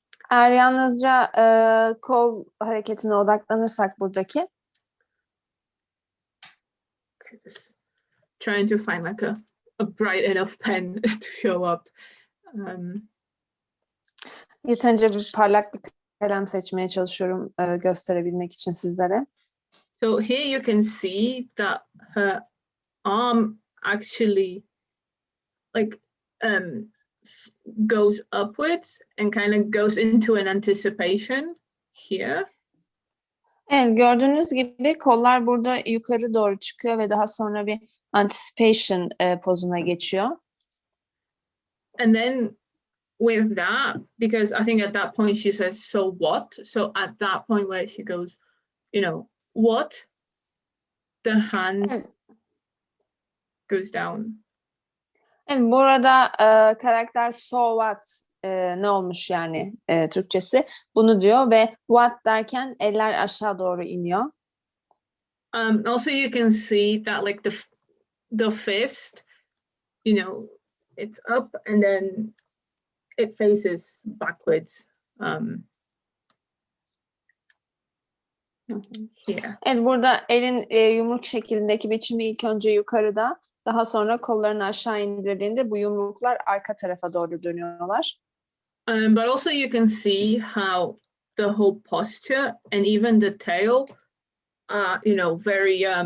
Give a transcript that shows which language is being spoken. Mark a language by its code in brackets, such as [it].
[tr] Eğer yalnızca kol hareketine odaklanırsak buradaki. [en] Okay, trying to find like a bright enough pen to show up. [tr] Yeterince bir parlak bir kalem seçmeye çalışıyorum gösterebilmek için sizlere. [en] So here you can see that her arm actually like goes upwards and kind of goes into an anticipation here. [tr] Evet, gördüğünüz gibi kollar burada yukarı doğru çıkıyor ve daha sonra bir anticipation pozuna geçiyor. [en] And then with that, because I think at that point she says, so what? So at that point where she goes, what? The hand goes down. [tr] Yani burada karakter [en] so what [tr] ne olmuş yani Türkçesi bunu diyor ve what derken eller aşağı doğru iniyor. [en] Also you can see that like the fist, it's up and then it faces backwards. Here. [tr] Evet, burada elin yumruk şeklindeki biçimi ilk önce yukarıda, daha sonra kollarını aşağı indirdiğinde bu yumruklar arka tarafa doğru dönüyorlar. [en] But also you can see how the whole posture and even the tail are, very,